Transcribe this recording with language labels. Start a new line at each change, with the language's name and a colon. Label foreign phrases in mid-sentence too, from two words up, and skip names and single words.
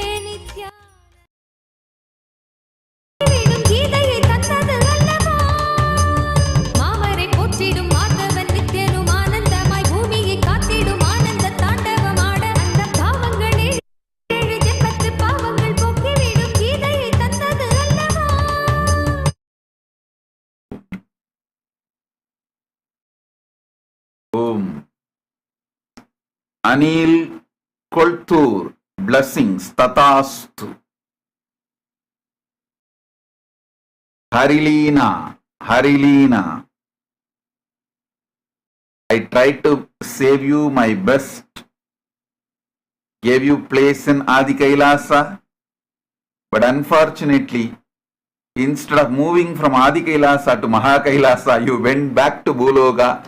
Tamil: நித்யானந்த கீதையை தந்தது அல்லவா மாமரை போற்றிடும் மாதவன் நித்யனும் ஆனந்தமாய் பூமியை காத்திடும் ஆனந்த தாண்டவமாட அந்த பாவங்களே ஏழு ஜென்மத்து பாவங்கள் போக்கிவிடும் கீதையை தந்தது அல்லவா.
English: Om. Anil Koltur, blessings, Tatastu. Harilina, Harilina. I tried to save you my best. Gave you place in Adi Kailasa. But unfortunately, instead of moving from Adi Kailasa to Maha Kailasa, you went back to Bhuloka.